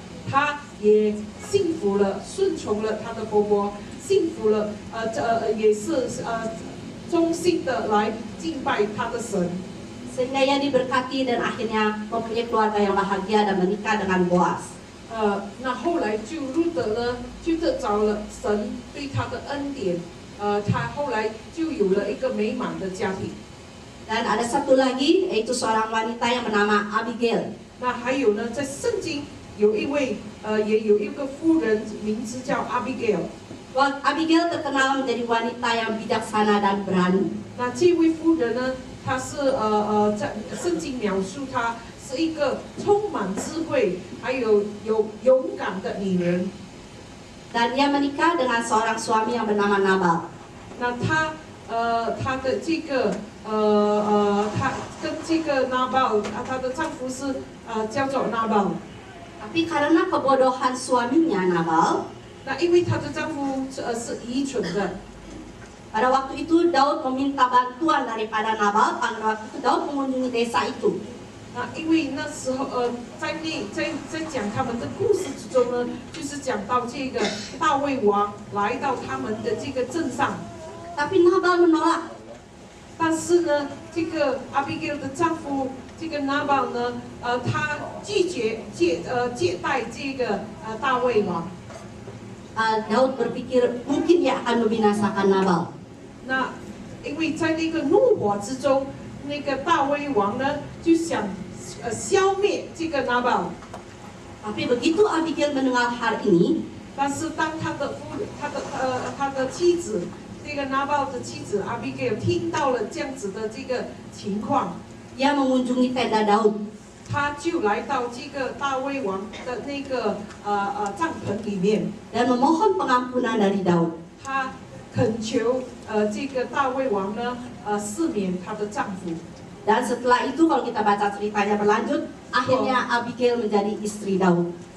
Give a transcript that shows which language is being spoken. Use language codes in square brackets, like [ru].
[zh] 她也信服了，顺从了她的婆婆，信服了也是忠心的来敬拜她的神。 [id] Sehingga ia diberkati dan akhirnya mempunyai keluarga yang bahagia dan menikah dengan Boaz. [zh] 那后来就路德呢，就得着了神对他的恩典，他后来就有了一个美满的家庭。 [id] Dan ada satu lagi yaitu seorang wanita yang bernama Abigail. [zh] 那还有呢，在圣经有一位也有一个妇人，名字叫 Abigail。 [id] Abigail terkenal menjadi wanita yang bijaksana dan berani. [zh] 那这位妇人呢，她是在圣经描述她是一个充满智慧，还有勇敢的女人。 [id] Dan dia menikah dengan seorang suami yang bernama Nabal. [zh] 那她的这个她跟这个拿宝，她的丈夫是叫做拿宝。 [id] Tapi karena kebodohan suaminya Nabal, [zh] 那因为她的丈夫是愚蠢的。 [id] pada waktu itu Daud meminta bantuan daripada Nabal. Pada waktu itu Daud mengunjungi desa itu. [zh] 那因为那时候在讲他们的故事之中呢，就是讲到这个大卫王来到他们的这个镇上， [id] Tapi Nabal menolak. [zh] 但是呢，这个阿比盖尔的丈夫这个拿宝呢，他拒绝接待这个大卫王。 [id] Daud berpikir mungkin dia akan membinasakan Nabal. [zh] 那因为在那个怒火之中，那个大卫王呢就想消灭这个拿宝。 [id] Tapi begitu Abigail mendengar hal ini, [zh] 但是当他的妻子，这个拿宝的妻子阿比盖尔听到了这样子的这个情况， [id] dia mengunjungi tenda Daud. [zh] 他就来到这个大卫王的那个帐篷里面， [id] dan memohon pengampunan dari Daud. [zh] 他恳求这个大卫王呢赦免他的丈夫。 [id] Dan setelah itu kalau kita baca ceritanya berlanjut, akhirnya Abigail menjadi istri Daud.